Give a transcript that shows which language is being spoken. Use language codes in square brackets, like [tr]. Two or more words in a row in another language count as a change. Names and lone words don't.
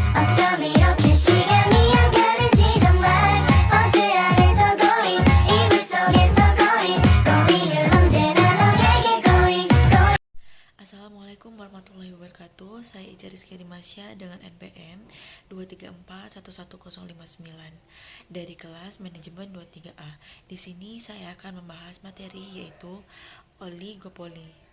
[ko] 어쩜 이렇게 시간이 안 가는지 정말 버스 안에서 고인 이불 속에서 고인은 언제나 너에게 고인. [ar] السلام عليكم ورحمة الله وبركاته. [id] Saya Ica Rizky Dimasya dengan NPM 2341159 dari kelas Manajemen 23A. Di sini saya akan membahas materi yaitu oligopoli.